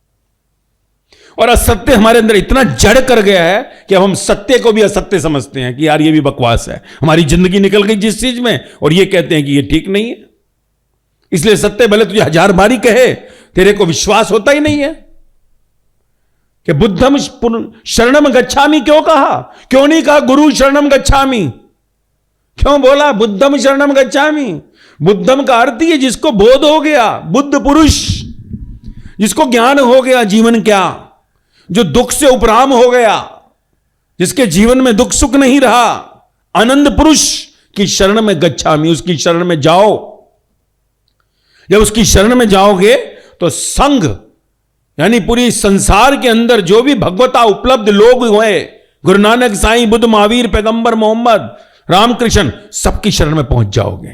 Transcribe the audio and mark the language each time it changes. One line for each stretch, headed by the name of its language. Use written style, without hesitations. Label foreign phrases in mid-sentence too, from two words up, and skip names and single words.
Hindi: और असत्य हमारे अंदर इतना जड़ कर गया है कि अब हम सत्य को भी असत्य समझते हैं कि यार ये भी बकवास है। हमारी जिंदगी निकल गई जिस चीज में, और ये कहते हैं कि ये ठीक नहीं है। इसलिए सत्य भले तुझे 1000 बारी कहे, तेरे को विश्वास होता ही नहीं है। कि
Pali: बुद्धम शरणम गच्छामि
Hindi: क्यों कहा? क्यों नहीं कहा
Pali: गुरु शरणम गच्छामि?
Hindi: क्यों बोला
Pali: बुद्धम शरणम गच्छामि?
Hindi: बुद्धम का अर्थ ही है जिसको बोध हो गया, बुद्ध पुरुष, जिसको ज्ञान हो गया जीवन क्या, जो दुख से उपराम हो गया, जिसके जीवन में दुख सुख नहीं रहा, आनंद पुरुष की शरण में गच्छामि, उसकी शरण में जाओ। जब उसकी शरण में जाओगे तो संघ, यानी पूरी संसार के अंदर जो भी भगवता उपलब्ध लोग हुए, गुरु नानक, साईं, बुद्ध, महावीर, पैगंबर मोहम्मद, रामकृष्ण, सबकी शरण में पहुंच जाओगे।